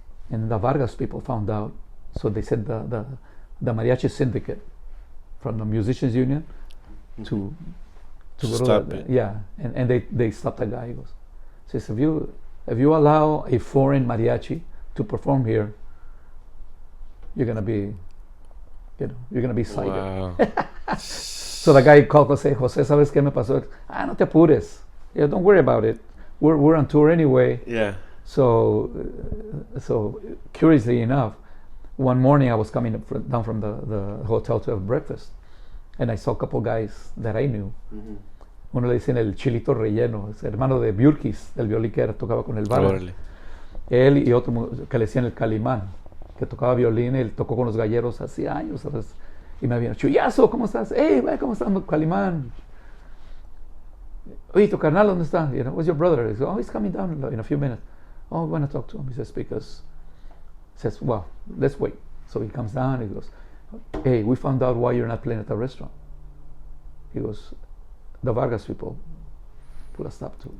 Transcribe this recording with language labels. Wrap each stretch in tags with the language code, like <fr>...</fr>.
<en>And the Vargas people found out. So they sent the mariachi syndicate from the musicians union to stop it. Yeah, and they stopped the guy. He goes, says, if you allow a foreign mariachi to perform here, you're gonna be cited. Wow. So the guy called Jose,</en> <es>¿sabes qué me pasó? No te apures.</es> <en>Yeah, don't worry about it. We're on tour anyway. Yeah. So curiously enough, one morning I was coming down from the hotel to have breakfast, and I saw a couple guys that I knew. Mm-hmm.</en> <es>Uno le dicen el Chilito Relleno, es hermano de Björkis, del violín que tocaba con el Vargas. Él y otro que le decían el Calimán, que tocaba violín, él tocó con los galleros hace años, ¿sabes? Y me habían dicho, Chuyazo, ¿cómo estás? Hey, ¿cómo estás, Calimán? Oye, tu carnal, ¿dónde está?</es> <en>You know, where's your brother? He goes, oh, he's coming down in a few minutes. Oh, I want to talk to him. He says, well, let's wait. So he comes down, he goes, hey, we found out why you're not playing at the restaurant. He goes, the Vargas people put a stop to it.</en>